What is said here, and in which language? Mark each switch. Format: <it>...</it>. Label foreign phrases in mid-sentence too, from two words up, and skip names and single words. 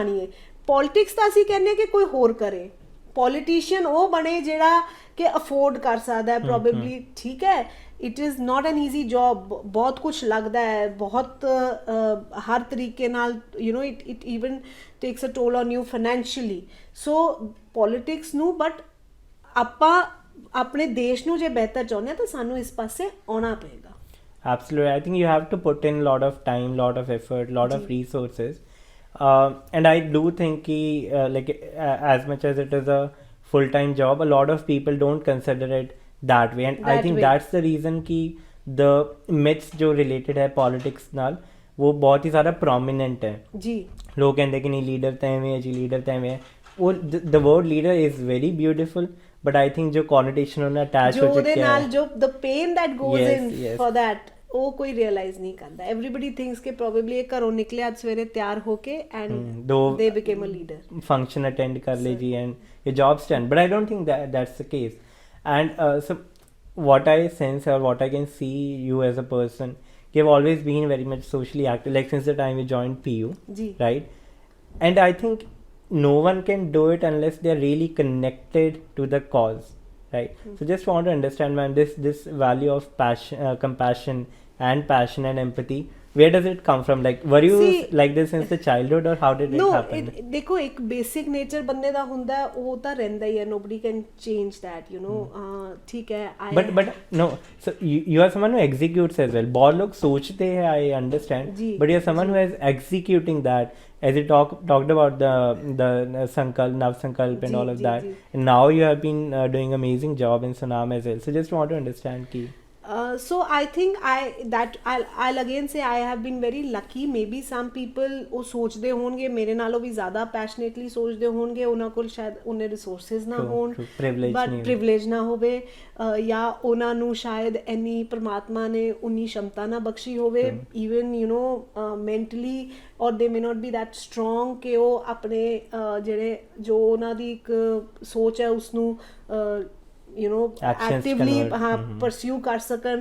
<pa>ਪੋਲਿਟਿਕਸ ਤਾਂ ਅਸੀਂ ਕਹਿੰਦੇ ਕਿ ਕੋਈ ਹੋਰ ਕਰੇ, ਪੋਲੀਟੀਸ਼ੀਅਨ ਉਹ ਬਣੇ ਜਿਹੜਾ ਕਿ ਅਫੋਰਡ ਕਰ ਸਕਦਾ ਹੈ ਪ੍ਰੋਬੇਬਲੀ, ਠੀਕ ਹੈ।</pa> <en>it is not an easy job,</en> <pa>ਬਹੁਤ ਕੁਛ ਲੱਗਦਾ ਹੈ, ਬਹੁਤ ਹਰ ਤਰੀਕੇ ਨਾਲ</pa> <en>it even takes a toll on you financially.</en> <pa>ਸੋ ਪੋਲੀਟਿਕਸ ਨੂੰ ਬਟ ਆਪਾਂ ਆਪਣੇ ਦੇਸ਼ ਨੂੰ ਜੇ ਬਿਹਤਰ ਚਾਹੁੰਦੇ ਹਾਂ ਤਾਂ ਸਾਨੂੰ ਇਸ ਪਾਸੇ ਆਉਣਾ ਪਏਗਾ।</pa> <en>Absolutely. I think you have to put in a lot of time, lot of effort, lot of resources. And I do think ki, as much as it is a full-time job, a lot of people don't consider it that way. And I think that's the reason ki the myths</en> <hi>जो related है politics नाल वो बहुत ही ज़्यादा prominent है जी। लोग कहते कि नहीं लीडर तो एवें है जी, लीडर तो एवें है।</hi> <en>वो the word leader is very beautiful, but I think</en> <hi>जो connotation उन्हें attach हो चुके हैं,</hi> <pa>ਨਾਲ ਜੋ</pa> <en>the pain that goes in for that,</en> <pa>ਉਹ ਕੋਈ ਰਿਅਲਾਈਜ਼ ਨਹੀਂ ਕਰਦਾ।</pa> <en>everybody thinks</en> <pa>ਕਿ probably ਇਹ ਘਰੋਂ ਨਿਕਲਿਆ ਅੱਜ ਸਵੇਰੇ ਤਿਆਰ ਹੋ ਕੇ</pa> <en>and they became a leader, function attend</en> <pa>ਕਰ ਲਈ ਜੀ</pa> <en>and your job's done, but I don't think that that's the case. And so what I sense or what I can see you as a person, you've always been very much socially active, like since the time you joined PU ji, right? And I think no one can do it unless they are really connected to the cause, right? So just want to understand, man, this value of passion, compassion and passion and empathy, where does it come from? Like were you like this since the childhood or how did it happen?</en> <pa>ਦੇਖੋ ਇੱਕ</pa> <en>basic nature</en> <pa>ਬੰਦੇ ਦਾ ਹੁੰਦਾ ਹੈ, ਉਹ ਤਾਂ ਰਹਿੰਦਾ ਹੀ ਹੈ,</pa> <en>nobody can change that,</en> <pa>ਠੀਕ ਹੈ।</pa> <en>but no, so you are someone who executes as well.</en> <hi>बहुत लोग सोचते हैं,</hi> <en>I understand, but you are someone who is executing that, as you talked about the Nav Sankalp and all of that, and now you have been doing amazing job in Sunam as well. So just want to understand ki so I think I'll again say I have been very lucky. Maybe some people</en> <pa>ਉਹ ਸੋਚਦੇ ਹੋਣਗੇ ਮੇਰੇ ਨਾਲੋਂ ਵੀ ਜ਼ਿਆਦਾ ਪੈਸ਼ਨੇਟਲੀ ਸੋਚਦੇ ਹੋਣਗੇ, ਉਹਨਾਂ ਕੋਲ ਸ਼ਾਇਦ ਉਹਨੇ ਰਿਸੋਰਸਿਸ ਨਾ ਹੋਣ,</pa> <en>but privilege</en> <pa>ਨਾ ਹੋਵੇ, ਜਾਂ ਉਹਨਾਂ ਨੂੰ ਸ਼ਾਇਦ ਇੰਨੀ ਪਰਮਾਤਮਾ ਨੇ ਉਨੀ ਸ਼ਮਤਾ ਨਾ ਬਖਸ਼ੀ ਹੋਵੇ,</pa> <en>even mentally, or they may not be that strong</en> <pa>ਕਿ ਉਹ ਆਪਣੇ ਜਿਹੜੇ ਜੋ ਉਹਨਾਂ ਦੀ ਇੱਕ ਸੋਚ ਹੈ ਉਸਨੂੰ</pa> <en>actively pursue</en> <pa>ਕਰ ਸਕਣ।</pa>